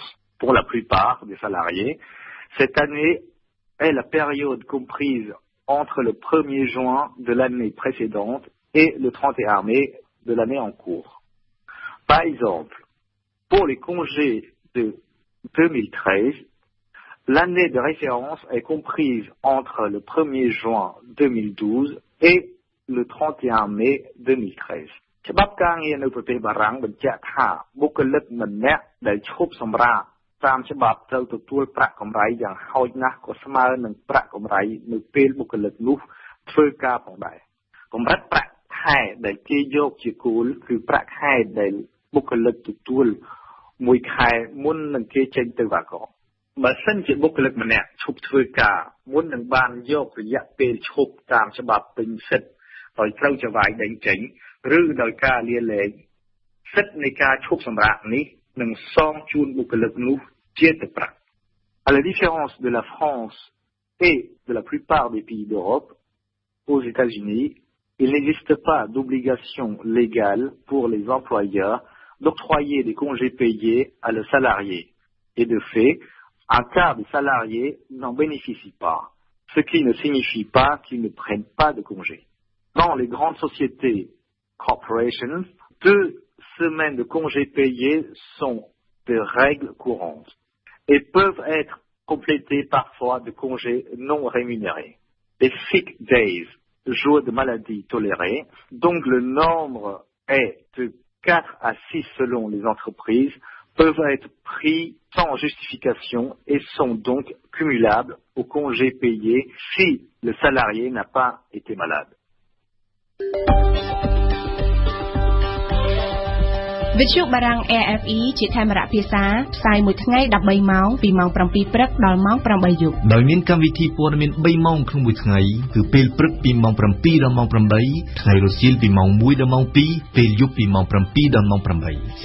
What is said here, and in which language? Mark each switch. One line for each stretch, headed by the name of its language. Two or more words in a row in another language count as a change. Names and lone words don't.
French: Pour la plupart des salariés, cette année est la période comprise entre le 1er juin de l'année précédente et le 31 mai de l'année en cours. Par exemple, pour les congés de 2013, l'année de référence est comprise entre le 1er juin 2012 et le 31 mai 2013.
Khmer: ច្បាប់ការងារនៅប្រទេសបារាំងបញ្ជាក់ថាបុគ្គលិកម្នាក់ដែលឈប់សម្រាកតាមច្បាប់ត្រូវទទួលប្រាក់កម្រៃយ៉ាងហោចណាស់ក៏ស្មើនឹងប្រាក់កម្រៃនៅពេលបុគ្គលិកនោះ ធ្វើការផងដែរកម្រិតប្រាក់ខែដែលគេយកជាគោលគឺប្រាក់ខែដែលបុគ្គលិកទទួលមួយខែមុននឹងគេចេញទៅ វ៉ាកងបើសិនជាបុគ្គលិកម្នាក់ឈប់ធ្វើការមុននឹងបានយករយៈពេលឈប់តាមច្បាប់ពេញសិទ្ធិដោយត្រូវចវាយដេញចេញឬដោយការលាលែងសិទ្ធិនៃការឈប់សម្រាកនេះនឹងសងជូនបុគ្គលិកនោះជាទឹកប្រាក់
French: À la différence de la France et de la plupart des pays d'Europe, aux États-Unis, il n'existe pas d'obligation légale pour les employeurs d'octroyer des congés payés à leurs salariés. Et de fait, un quart des salariés n'en bénéficient pas, ce qui ne signifie pas qu'ils ne prennent pas de congés. Dans les grandes sociétés, corporations, 2 semaines de congés payés sont des règles courantes et peuvent être complétées parfois de congés non rémunérés. Les
English: sick days,
French: jours de maladie tolérés, dont le nombre est de 4 à 6 selon les entreprises, peuvent être pris sans justification et sont donc cumulables aux congés payés si le salarié n'a pas été malade.
Khmer: វិទ្យុបារាំង AFE ជាខេមរៈភាសាផ្សាយមួយថ្ងៃ13ម៉ោងពីម៉ោង7ព្រឹកដល់ម៉ោង8យប់ ដោយមានកម្មវិធីព័ត៌មាន3ម៉ោងក្នុងមួយថ្ងៃគឺពេលព្រឹកពីម៉ោង7ដល់ម៉ោង8ថ្ងៃរសៀលពីម៉ោង1ដល់ម៉ោង2ពេលយប់ពីម៉ោង7ដល់ម៉ោង8